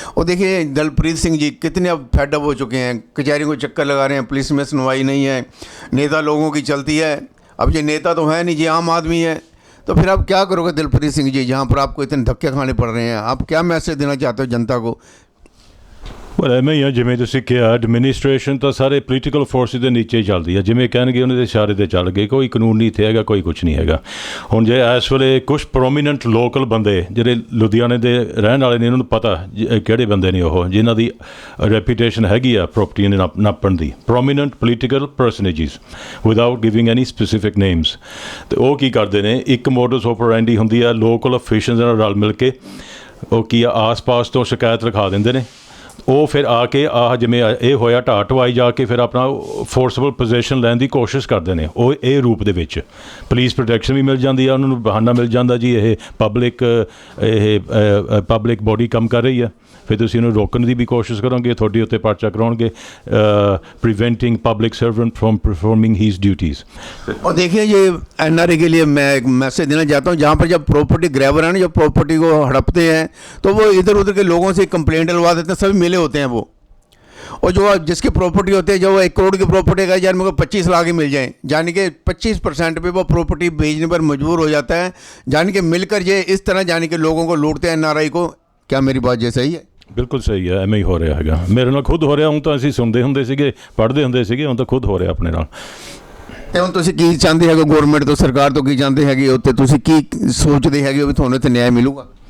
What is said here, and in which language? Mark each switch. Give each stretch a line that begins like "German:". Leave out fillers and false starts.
Hindi: और देखिए दलप्रीत सिंह जी कितने अब फेडअप हो चुके हैं, कचहरी को चक्कर लगा रहे हैं, पुलिस में सुनवाई नहीं है, नेता लोगों की चलती है। अब ये नेता तो है नहीं, ये आम आदमी है, तो फिर आप क्या करोगे दिलप्रीत सिंह जी, जहाँ पर आपको इतने धक्के खाने पड़ रहे हैं? आप क्या मैसेज देना चाहते हो जनता को?
Punjabi: ਪਰ ਐਵੇਂ ਹੀ ਆ ਜਿਵੇਂ ਤੁਸੀਂ ਕਿਹਾ, ਐਡਮਿਨਿਸਟ੍ਰੇਸ਼ਨ ਤਾਂ ਸਾਰੇ ਪੋਲੀਟੀਕਲ ਫੋਰਸਿਸ ਦੇ ਨੀਚੇ ਹੀ ਚੱਲਦੀ ਆ, ਜਿਵੇਂ ਕਹਿਣਗੇ ਉਹਨਾਂ ਦੇ ਇਸ਼ਾਰੇ 'ਤੇ ਚੱਲ ਗਏ, ਕੋਈ ਕਾਨੂੰਨ ਨਹੀਂ ਇੱਥੇ ਹੈਗਾ, ਕੋਈ ਕੁਛ ਨਹੀਂ ਹੈਗਾ। ਹੁਣ ਜੇ ਇਸ ਵੇਲੇ ਕੁਛ ਪ੍ਰੋਮੀਨੈਂਟ ਲੋਕਲ ਬੰਦੇ ਜਿਹੜੇ ਲੁਧਿਆਣੇ ਦੇ ਰਹਿਣ ਵਾਲੇ ਨੇ, ਇਹਨਾਂ ਨੂੰ ਪਤਾ ਕਿਹੜੇ ਬੰਦੇ ਨੇ ਉਹ, ਜਿਨ੍ਹਾਂ ਦੀ ਰੈਪੂਟੇਸ਼ਨ ਹੈਗੀ ਆ ਪ੍ਰੋਪਰਟੀ ਨੇ ਨਾਪਣ ਦੀ,
English: Prominent political personages without giving any specific names.
Punjabi: ਅਤੇ ਉਹ ਕੀ ਕਰਦੇ ਨੇ, ਇੱਕ ਮੋਡਸ ਆਪਰੈਂਡੀ ਹੁੰਦੀ ਆ, ਲੋਕਲ ਅਫੀਸ਼ੀਅਲਸ ਨਾਲ ਰਲ ਮਿਲ ਕੇ ਉਹ ਕੀ ਆ ਆਸ-ਪਾਸ ਤੋਂ ਸ਼ਿਕਾਇਤ ਲਿਖਾ ਦਿੰਦੇ ਨੇ, ਉਹ ਫਿਰ ਆ ਕੇ ਆਹ ਜਿਵੇਂ ਇਹ ਹੋਇਆ ਢਾਹ ਢਵਾਈ ਜਾ ਕੇ ਫਿਰ ਆਪਣਾ ਫੋਰਸਬਲ ਪੋਜੀਸ਼ਨ ਲੈਣ ਦੀ ਕੋਸ਼ਿਸ਼ ਕਰਦੇ ਨੇ। ਉਹ ਇਹ ਰੂਪ ਦੇ ਵਿੱਚ ਪੁਲਿਸ ਪ੍ਰੋਟੈਕਸ਼ਨ ਵੀ ਮਿਲ ਜਾਂਦੀ ਆ, ਉਹਨਾਂ ਨੂੰ ਬਹਾਨਾ ਮਿਲ ਜਾਂਦਾ ਜੀ ਇਹ ਪਬਲਿਕ ਬੋਡੀ ਕੰਮ ਕਰ ਰਹੀ ਆ, ਫਿਰ ਤੁਸੀਂ ਉਹਨੂੰ ਰੋਕਣ ਦੀ ਵੀ ਕੋਸ਼ਿਸ਼ ਕਰੋਗੇ, ਤੁਹਾਡੇ ਉੱਤੇ ਪਰਚਾ ਕਰਾਉਣਗੇ,
English: Preventing public servant from performing his duties.
Hindi: और देखिए ये NRI के लिए मैं एक मैसेज देना चाहता हूँ, जहाँ पर जब प्रॉपर्टी ग्रैबर है ना, जब प्रॉपर्टी को हड़पते हैं तो वो इधर उधर के लोगों से कंप्लेंट डलवा देते हैं, सभी मिले होते हैं वो। और जो जिसकी प्रॉपर्टी होती है, जो 1 करोड़ की प्रॉपर्टी का यार मेरे को 25 लाख ही मिल जाए, यानी कि 25% पे वो प्रॉपर्टी बेचने पर मजबूर हो जाता है, यानी कि मिलकर ये इस तरह यानी कि लोगों को लूटते हैं NRI को। क्या मेरी बात ये सही है?
Punjabi: ਬਿਲਕੁਲ ਸਹੀ ਹੈ, ਐਵੇਂ ਹੀ ਹੋ ਰਿਹਾ ਹੈਗਾ, ਮੇਰੇ ਨਾਲ ਖੁਦ ਹੋ ਰਿਹਾ। ਹੁਣ ਤਾਂ ਅਸੀਂ ਸੁਣਦੇ ਹੁੰਦੇ ਸੀਗੇ, ਪੜ੍ਹਦੇ ਹੁੰਦੇ ਸੀਗੇ, ਹੁਣ ਤਾਂ ਖੁਦ ਹੋ ਰਿਹਾ ਆਪਣੇ ਨਾਲ। ਤੇ ਹੁਣ ਤੁਸੀਂ ਕੀ ਚਾਹੁੰਦੇ ਹੈਗੇ ਗਵਰਨਮੈਂਟ ਤੋਂ, ਸਰਕਾਰ ਤੋਂ ਕੀ ਚਾਹੁੰਦੇ ਹੈਗੇ ਹੋ, ਤੇ ਤੁਸੀਂ ਕੀ ਸੋਚਦੇ ਹੈਗੇ ਹੋ ਵੀ ਤੁਹਾਨੂੰ ਇੱਥੇ ਨਿਆਂ ਮਿਲੂਗਾ?